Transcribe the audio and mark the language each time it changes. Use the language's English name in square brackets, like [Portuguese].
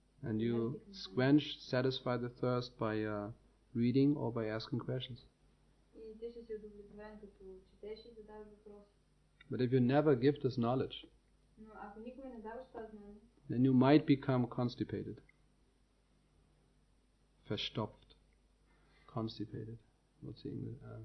[English] And you satisfy the thirst by reading or by asking questions. [Bulgarian] И ти ще си удовлетворен като четеш и задаваш въпроси. [English] But if you never give this knowledge, [Bulgarian] Но ако никога не даваш това знание, [English] then you might become constipated. Verstopft. Constipated. What's the English?